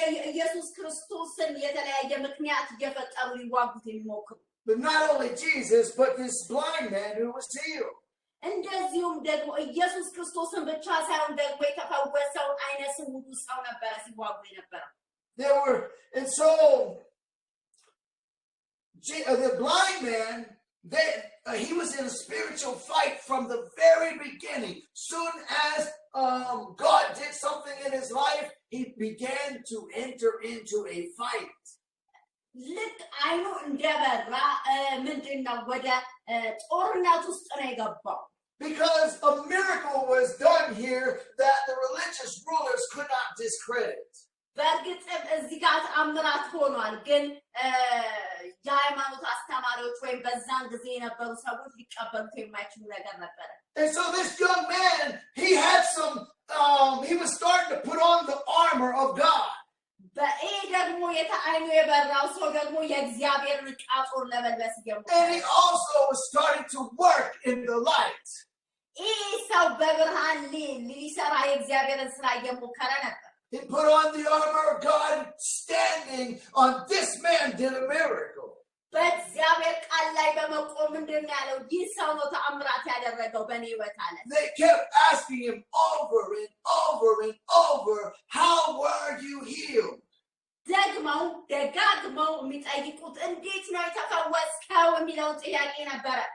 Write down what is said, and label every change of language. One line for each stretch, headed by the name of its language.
Amharic: ኢየሱስ ክርስቶስን የተለያየ ምክንያት እየፈጠሩ ሊዋጉት የሚሞክሩ
English: But not only Jesus, but this blind man who was healed.
Amharic: እንደዚሁም ደግሞ ኢየሱስ ክርስቶስን ብቻ ሳይሆን ደግሞ የተፈወሰውን አይነ ስውሩ ሰው ነበረ ሲዋጉ የነበረው
English: There were, and so the blind man, he was in a spiritual fight from the very beginning. Soon as God did something in his life, he began to enter into a fight.
Amharic: ልክ አይኑ እንደበራ ምንድነው ወደ ጦርነት ውስጥ ነው የገባው
English: Because a miracle was done here that the religious rulers could not discredit.
Amharic: በእርግጥም እዚህ ጋር ተአምራት ሆኗል ግን የሃይማኖት አስተማሪዎች ወይም በዛን ጊዜ የነበሩ ሰዎች ሊቀበሉት የማይችሉ ነገር ነበረ
English: And so this young man, he had some, he was starting to put on the armor of God.
Amharic: በይሄ ደግሞ አይኑ የበራው ሰው ደግሞ የእግዚአብሔርን ዕቃ ጦር ለመልበስ ጀመረ
English: And he also was starting to work in the light.
Amharic: ይህ ሰው በብርሃን ሊሰራ የእግዚአብሔርን ስራ እየሞከረ ነበር
English: He put on the armor of God, standing on this man did a miracle.
Amharic: በእግዚአብሔር ቃል ላይ በመቆም ምንድን ያለው ይህ ሰው ነው ተአምራት ያደረገው በእኔ ሕይወት አለ።
English: They kept asking him over and over and over, how were you healed?
Amharic: ደግመው ደጋግመው የሚጠይቁት እንዴት ነው የተፈወስከው የሚለውን ጥያቄ ነበረ።